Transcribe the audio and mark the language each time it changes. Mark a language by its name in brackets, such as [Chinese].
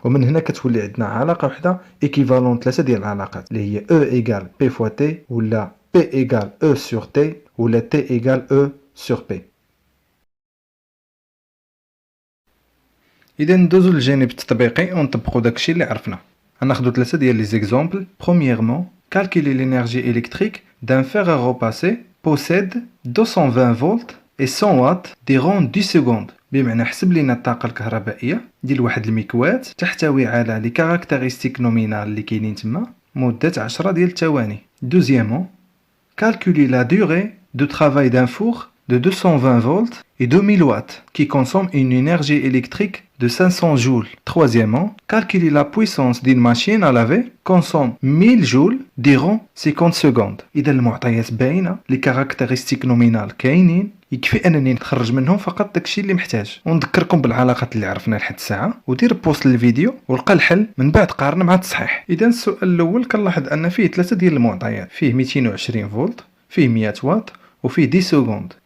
[Arabic] ومن هنا كتولي عندنا علاقه وحده ايكيفالون 3 ديال العلاقات اللي هي E ايكال P فوا T ولا P ايكال E sur T ولا T ايكال E sur P. اذا ندوزو للجانب التطبيقي ونطبقوا داكشي اللي عرفنا. غناخدو 3 ديال لي زيكزامبل. [French] Premièrement, calculer l'énergie électrique d'un fer à repasser possède 220 volts et 100 watts durant 10 secondes. [Arabic] بمعنى حسب لينا الطاقة الكهربائية ديال واحد المكواة تحتوي على لي كاركتيرستيك نومينال اللي كاينين تما مدة 10 ديال الثواني. [French] Deuxièmement, calculer la durée de travail d'un four de 220 volts et 2000 watts qui consomme une énergie électrique de 500 joules. Troisièmement, calculer la puissance d'une machine à laver consomme 1000 joules durant 50 secondes. [Arabic] إذا المعطيات باينة، لي كاركتيرستيك نومينال كاينين، يكفي انني نخرج منهم فقط داكشي اللي محتاج. ونذكركم بالعلاقات اللي عرفنا لحد الساعه، ودير بوست للفيديو ولقى الحل من بعد قارن مع التصحيح. اذا السؤال الاول كنلاحظ ان فيه 3 ديال المعطيات، فيه 220 فولت، فيه 100 واط، وفيه 10 سكوند.